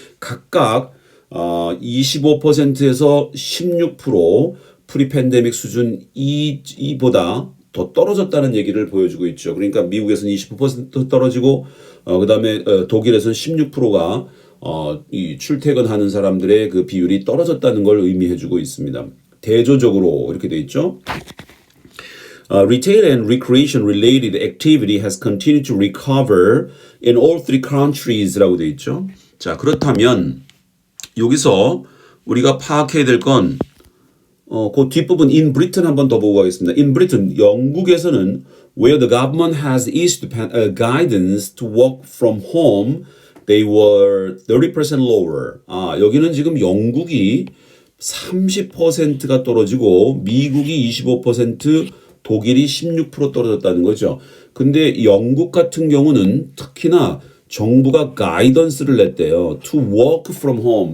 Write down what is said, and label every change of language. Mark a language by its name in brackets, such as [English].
[Korean] 각각 25%에서 16% 프리팬데믹 수준 이보다 더 떨어졌다는 얘기를 보여주고 있죠. 그러니까 미국에서는 25% 떨어지고 그다음에 독일에서는 16%가 이 출퇴근하는 사람들의 그 비율이 떨어졌다는 걸 의미해주고 있습니다. 대조적으로 이렇게 돼 있죠. [English] Retail and recreation related activity has continued to recover in all three countries라고 [Korean] 돼 있죠. 자, 그렇다면 여기서 우리가 파악해야 될 건 그 뒷부분 in Britain 한번 더 보고 가겠습니다. [English] In Britain, [Korean] 영국에서는 [English] where the government has issued guidance to work from home, they were 30% lower. [Korean] 여기는 지금 영국이 30%가 떨어지고 미국이 25%, 독일이 16% 떨어졌다는 거죠. 근데 영국 같은 경우는 특히나 정부가 가이던스를 냈대요. [English] To work from home.